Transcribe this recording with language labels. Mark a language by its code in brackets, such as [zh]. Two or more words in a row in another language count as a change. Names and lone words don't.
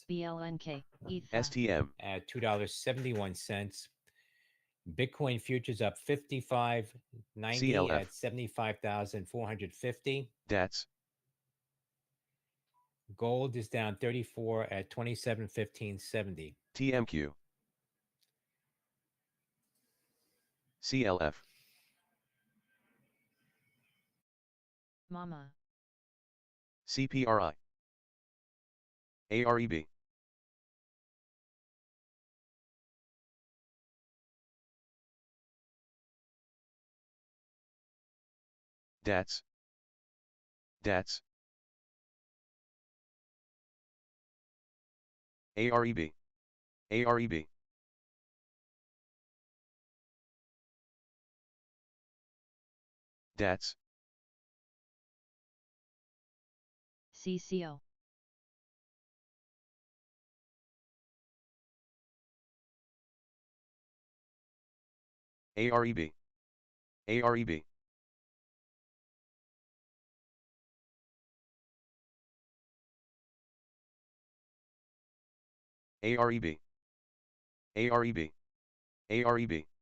[en] BLNK, ETHA, STM, at $2.71. Bitcoin futures up 55.90 CLF, at 75,450. DATS, Gold is down 34 at 27.1570. TMQ, CLF, Mama, CPRI, AREB, DATS, DATS, AREB, AREB, DATS, CCO, AREB, AREB, AREB, AREB, AREB,